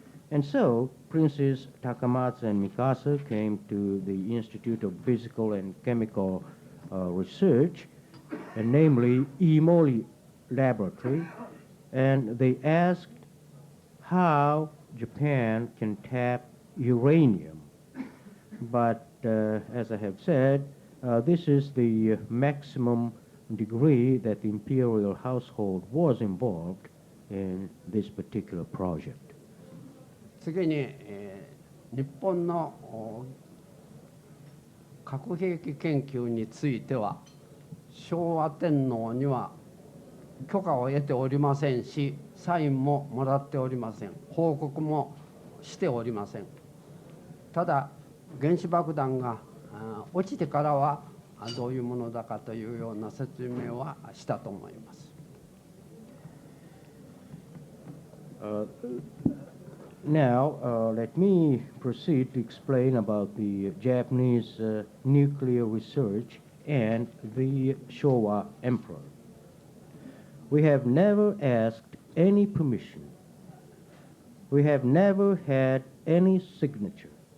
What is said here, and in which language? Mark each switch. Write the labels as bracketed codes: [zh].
[en] And so Princes Takamatsu and Mikasa came to the Institute of Physical and Chemical Research, and namely Imori Laboratory, and they asked how Japan can tap uranium. But as I have said, this is the maximum degree that the imperial household was involved in this particular project. [ja] 次に、日本の核兵器研究については昭和天皇には許可を得ておりませんし、サインももらっておりません。報告もしておりません。ただ原子爆弾が落ちてからはどういうものだかというような説明はしたと思います。 [en] Now, let me proceed to explain about the Japanese nuclear research and the Showa emperor. We have never asked any permission. We have never had any signature.